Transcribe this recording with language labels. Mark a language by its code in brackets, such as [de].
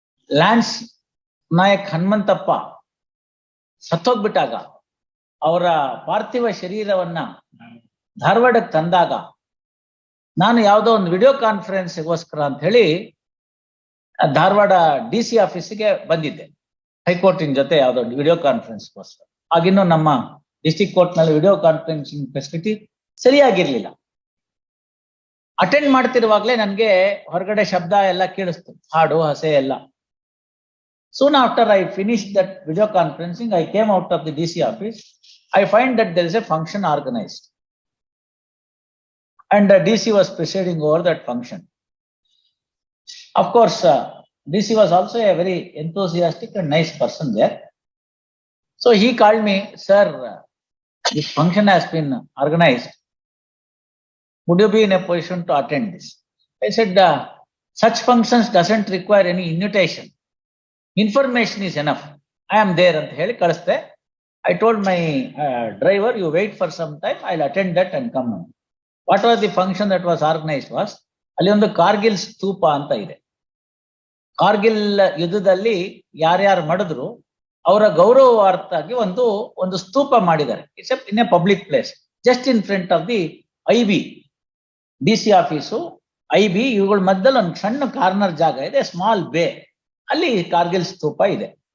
[kn] Lance Nayak Hanmantappa ಸತ್ತೋಗ್ಬಿಟ್ಟಾಗ ಅವರ ಪಾರ್ಥಿವ ಶರೀರವನ್ನ ಧಾರವಾಡಕ್ಕೆ ತಂದಾಗ ನಾನು ಯಾವುದೋ ಒಂದು ವಿಡಿಯೋ ಕಾನ್ಫರೆನ್ಸ್ಗೋಸ್ಕರ ಅಂತ ಹೇಳಿ ಧಾರವಾಡ DC ಆಫೀಸಿಗೆ ಬಂದಿದ್ದೆ. ಹೈಕೋರ್ಟಿನ ಜೊತೆ ಯಾವುದೋ ವಿಡಿಯೋ ಕಾನ್ಫರೆನ್ಸ್ಗೋಸ್ಕರ. ಆಗಿನ್ನೂ ನಮ್ಮ ಡಿಸ್ಟ್ರಿಕ್ಟ್ ಕೋರ್ಟ್ ನಲ್ಲಿ ವಿಡಿಯೋ ಕಾನ್ಫರೆನ್ಸಿಂಗ್ ಫೆಸಿಲಿಟಿ ಸರಿಯಾಗಿರ್ಲಿಲ್ಲ. ಅಟೆಂಡ್ ಮಾಡ್ತಿರುವಾಗ್ಲೇ ನನ್ಗೆ ಹೊರಗಡೆ ಶಬ್ದ ಎಲ್ಲ ಕೇಳಿಸ್ತು, ಹಾಡು ಹಸೆ ಎಲ್ಲ. [en] Soon after I finished that video conferencing, I came out of the DC office. I find that there is a function organized, and DC was presiding over that function. Of course, DC was also a very enthusiastic and nice person there. So he called me, sir, this function has been organized. Would you be in a position to attend this? I said, such functions doesn't require any invitation. Information is enough. I am there [kn] ಅಂತ ಹೇಳಿ ಕಳಿಸ್ದೆ. [en] I told my driver, you wait for some time, I'll attend that and come on. What was the function that was organized was, [kn] ಅಲ್ಲಿ ಒಂದು ಕಾರ್ಗಿಲ್ ಸ್ತೂಪ ಅಂತ ಇದೆ. ಕಾರ್ಗಿಲ್ ಯುದ್ಧದಲ್ಲಿ ಯಾರ್ಯಾರು ಮಾಡಿದ್ರು ಅವರ ಗೌರವಾರ್ಥವಾಗಿ ಒಂದು ಸ್ತೂಪ ಮಾಡಿದ್ದಾರೆ. [en] it's in a public place, just in front of the [kn] IB DC office, IB ಇವುಗಳ ಮಧ್ಯದಲ್ಲಿ ಒಂದು ಸಣ್ಣ ಕಾರ್ನರ್ ಜಾಗ ಇದೆ, ಸ್ಮಾಲ್ ಬೇ, ಅಲ್ಲಿ ಕಾರ್ಗಿಲ್ ಸ್ತೂಪ ಇದೆ.